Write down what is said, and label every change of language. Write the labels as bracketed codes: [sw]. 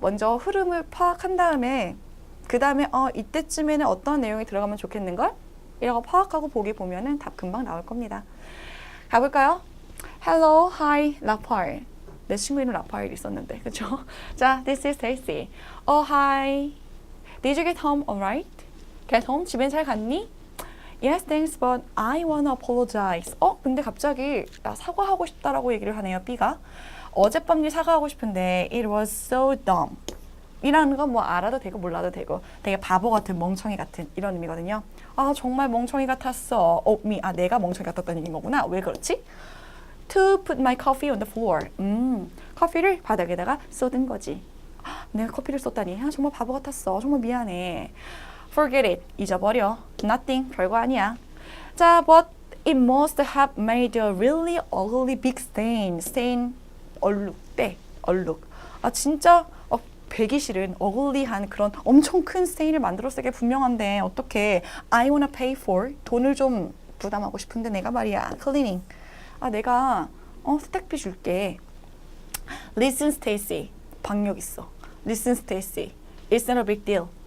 [ko] 먼저 흐름을 파악한 다음에 그 다음에 이때쯤에는 어떤 내용이 들어가면 좋겠는걸? 이라고 파악하고 보기 보면은 답 금방 나올 겁니다. 가볼까요? [en] Hello, hi, [ko] Lapar. 내 친구 이름 라파엘 있었는데, 그쵸? [en] 자, this is Stacy. Oh, hi. Did you get home alright? Get home? [ko] 집엔 잘 갔니? [en] Yes, thanks, but I wanna apologize. [ko] 근데 갑자기 나 사과하고 싶다라고 얘기를 하네요, B가. 어젯밤 일 사과하고 싶은데 [en] it was so dumb. [ko] 이라는 건 뭐 알아도 되고 몰라도 되고 되게 바보 같은 멍청이 같은 이런 의미거든요. 아 정말 멍청이 같았어. 내가 멍청이 같았다는 얘기인 거구나. 왜 그렇지? [en] To put my coffee on the floor. [ko] 커피를 바닥에다가 쏟은 거지. 내가 커피를 쏟다니. 정말 바보 같았어. 정말 미안해. [en] Forget it. [ko] 잊어버려. [en] Nothing. [ko] 별거 아니야. [en] 자, but it must have made a really ugly big stain. [ko] Stain. 얼룩. 얼룩. 진짜 배기 싫은 어글리한 그런 엄청 큰 스테인을 만들었을 게 분명한데 어떻게 [en] I wanna pay for [ko] 돈을 좀 부담하고 싶은데 내가 말이야 [en] cleaning [ko] 내가 세탁비 줄게. [en] Listen [ko] Stacy 박력 있어. [en] Listen Stacy it's not a big deal.